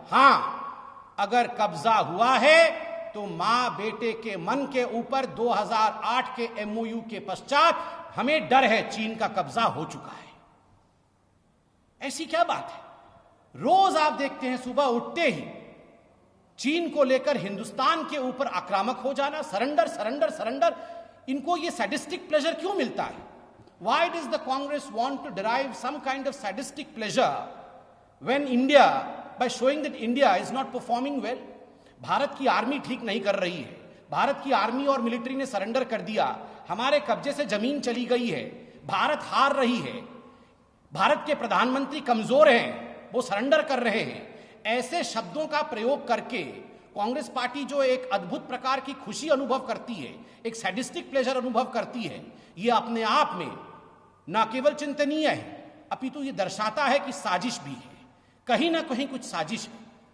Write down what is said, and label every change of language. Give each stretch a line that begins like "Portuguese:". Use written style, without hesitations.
Hindi: हां, अगर कब्जा हुआ है तो मां बेटे के मन के ऊपर 2008 के एमओयू के पश्चात हमें डर है, चीन का कब्जा हो चुका है। ऐसी क्या बात है? रोज आप देखते हैं सुबह उठते ही चीन को लेकर हिंदुस्तान के ऊपर आक्रामक हो जाना, सरेंडर सरेंडर सरेंडर। इनको ये सैडिस्टिक प्लेजर क्यों मिलता है?
English: Why does the Congress want to derive some kind of sadistic pleasure when India, by showing that India is not performing well?
Hindi: Bharat की आर्मी ठीक नहीं कर रही है, भारत की आर्मी और मिलिट्री ने सरेंडर कर दिया, हमारे कब्जे से जमीन चली गई है, भारत हार रही है, भारत के प्रधानमंत्री कमजोर हैं, वो सरेंडर कर रहे हैं। ऐसे शब्दों का प्रयोग करके कांग्रेस पार्टी जो एक अद्भुत प्रकार की खुशी अनुभव करती है, एक सैडिस्टिक प्लेजर अनुभव करती है, ये अपने आप में न केवल चिंतनीय है, अपितु ये दर्शाता है कि साजिश भी है, कहीं ना कहीं कुछ साजिश है।